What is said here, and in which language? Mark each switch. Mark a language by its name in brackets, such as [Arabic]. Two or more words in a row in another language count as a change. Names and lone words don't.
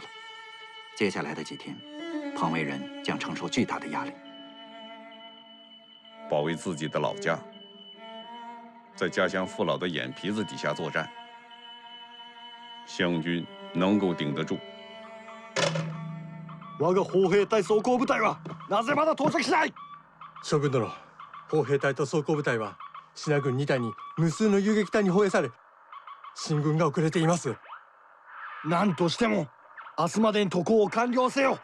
[Chinese] 接下来的几天，彭卫人将承受巨大的压力。保卫自己的老家，在家乡父老的眼皮子底下作战，湘军能够顶得住。 [Japanese] 我が砲兵隊装甲部隊はなぜまだ到着しない？将軍殿、砲兵隊と装甲部隊は支那軍2隊に無数の遊撃隊に包囲され、進軍が遅れています。何としても明日までに渡航を完了せよ。